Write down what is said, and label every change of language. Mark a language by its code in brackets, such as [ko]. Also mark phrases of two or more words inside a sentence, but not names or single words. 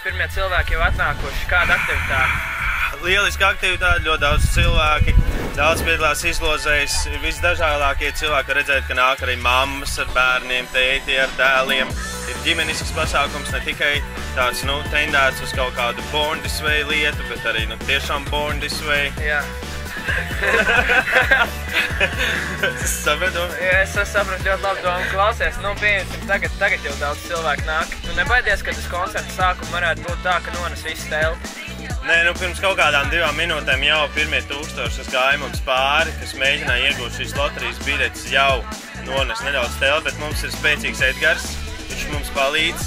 [lv] Pirmie cilvēki jau atnākuši. Kāda aktivitāte? Lieliska aktivitāte, ļoti daudz cilvēki, daudz piedalās izlozēs, visdažādākie cilvēki redzēt, ka nāk arī mammas ar bērniem, tēti ar dēliem. Ir ģimenisks pasākums, ne tikai tāds, tendēts uz kaut kādu [en] born this way [lv] lietu, bet arī, tiešām [en] born this way. [lv] Jā. Sapratu? Jā, es sapratu ļoti labi domu. Klausies, pieņemsim, tagad jau daudz cilvēku nāk. Tu nebaidies, ka tas koncerta sākuma varētu būt tā, ka nones visu telti? Nē, pirms kaut kādām 2 minūtēm jau pirmie 1000 gāja mums pāri, kas mēģināja iegūt šīs loterijas biļetes, jau nones nedaudz telti, bet mums ir spēcīgs Edgars, viņš mums palīdz.